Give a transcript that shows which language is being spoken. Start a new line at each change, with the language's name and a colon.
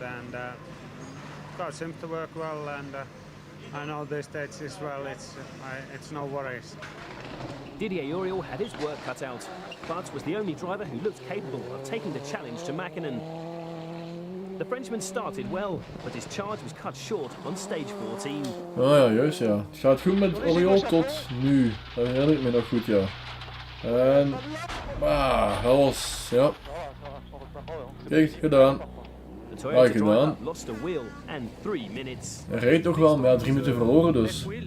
English: And car seems to work well, and I know this stage as well. It's no worries. Didier Auriol had his work cut out, but was the only driver who looked capable of taking the challenge to Mäkinen. The Frenchman started well, but his charge was cut short on stage 14.
Dutch: Ah ja, juist ja. Het gaat goed met Auriol tot nu. Dat herinner ik me nog goed, ja. En... dat was... ja. Kijk, gedaan. Gedaan.
English: Lost a wheel and 3 minutes.
Dutch: Hij rijdt toch wel, maar 3 minuten verloren dus.